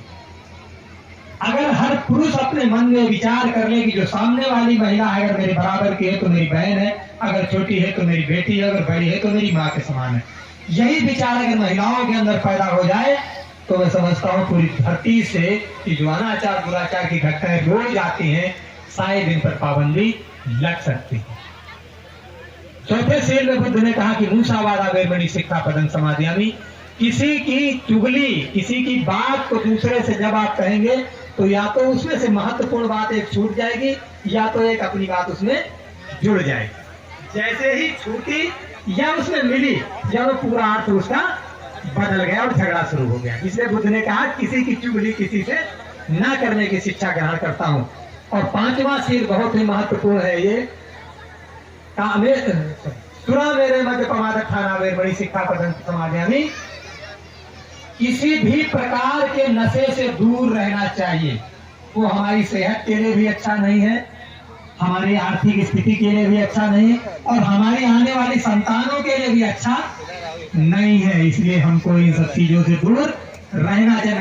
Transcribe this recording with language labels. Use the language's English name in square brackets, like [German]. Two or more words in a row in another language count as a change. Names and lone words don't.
[Hindi] अगर हर पुरुष अपने मन में विचार कर ले कि जो सामने वाली महिला है अगर मेरे बराबर की है तो मेरी बहन है, अगर छोटी है तो मेरी बेटी है, अगर बड़ी है तो मेरी माँ के समान है, यही विचार अगर महिलाओं के अंदर पैदा हो जाए तो मैं समझता हूँ पूरी धरती से कि जो अनाचार दुराचार की घटनाएं रोज आती हैं शायद इन पर पाबंदी लग सकती है। चौथे शील में बुद्ध ने कहा कि [Pali] मूसावादा वेरमणि सिक्खापदं समाधियामि, [Hindi] किसी की चुगली, किसी की बात को दूसरे से जब आप कहेंगे तो या तो उसमें से महत्वपूर्ण बात एक छूट जाएगी या तो एक अपनी बात उसमें जुड़ जाएगी। जैसे ही छूटी या उसमें मिली या वो पूरा अर्थ उसका बदल गया और झगड़ा शुरू हो गया। इसलिए बुद्ध ने कहा किसी की चुगली किसी से ना करने की शिक्षा ग्रहण करता हूं। और 5वां शील बहुत ही महत्वपूर्ण है, ये [Pali] सुरा मेरे मध्य प्रमादठाना वेरमणि सिक्खापदं समाधियामि, [Hindi] किसी भी प्रकार के नशे से दूर रहना चाहिए। वो हमारी सेहत के लिए भी अच्छा नहीं है, हमारी आर्थिक स्थिति के लिए भी अच्छा नहीं है और हमारी आने वाली संतानों के लिए भी अच्छा नहीं है। इसलिए हमको इन सब चीजों से दूर रहना चाहिए।